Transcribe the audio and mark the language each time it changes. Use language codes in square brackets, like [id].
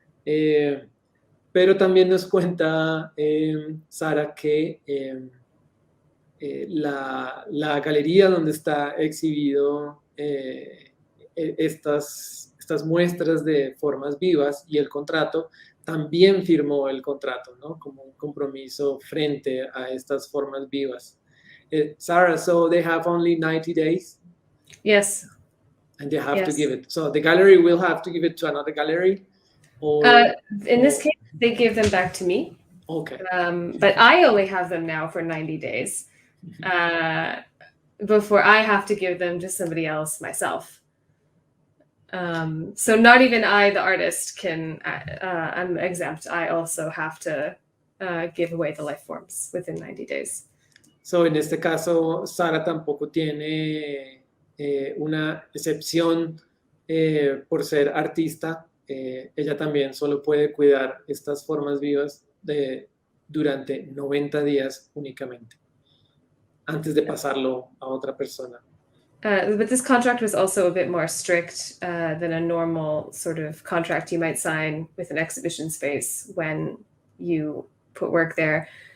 [es] Pero también nos cuenta Sara que la galería donde está exhibido estas muestras de formas vivas y el contrato, también firmó el contrato, ¿no? Como un compromiso frente a estas formas vivas. [en] Sarah, so they have only 90 days? Yes. And they have to give it. So the gallery will have to give it to another gallery? Or, in this case, they give them back to me. Okay. But I only have them now for 90 days before I have to give them to somebody else myself. So not even I, the artist, can, I'm exempt. I also have to give away the Lifeforms within 90 days. [es] So en este caso, Sara tampoco tiene una excepción por ser artista. Ella también solo puede cuidar estas formas vivas durante 90 días únicamente, antes de pasarlo a otra persona. [en] But this contract was also a bit more strict than a normal sort of contract you might sign with an exhibition space when you put work there.